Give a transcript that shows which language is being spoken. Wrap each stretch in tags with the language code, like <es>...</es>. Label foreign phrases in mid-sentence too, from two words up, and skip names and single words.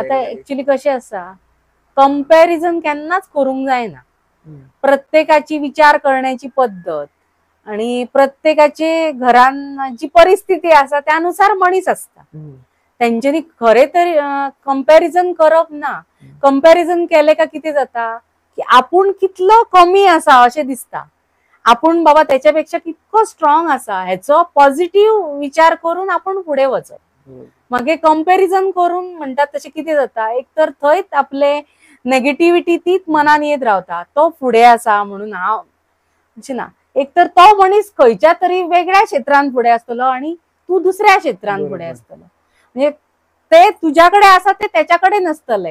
<kok>आता एक्चुअली कशें आसा, कंपॅरिझन केन्नाच करूंक जायना. प्रत्येकाची विचार करण्याची पद्धत आणि प्रत्येकाचे घरान जी परिस्थिती आसा त्यानुसार मनीस असता. त्यांच्यानी खरे तर कंपॅरिझन करप ना. कंपॅरिझन केले का किती जाता की आपण कितलो कमी आसा अशें दिसता. आपण बाबा त्याच्यापेक्षा कितको स्ट्रॉंग आसा ह्याचो पॉझिटिव्ह विचार करून आपण पुढे वचप. मागे कंपॅरिझन करून म्हणतात तसे किती जाता, एक तर थंयच आपले नेगेटिव्हिटी तीच मनान येत रावता. तो फुडे आसा म्हणून हांव अशें ना. एक तर तो मनीस खंयच्या तरी वेगळ्या क्षेत्रांत फुडे आसतलो आणि तू दुसऱ्या क्षेत्रांत फुडे आसतलो. म्हणजे ते तुझ्याकडे आसा ते त्याच्याकडे नसतले.</kok>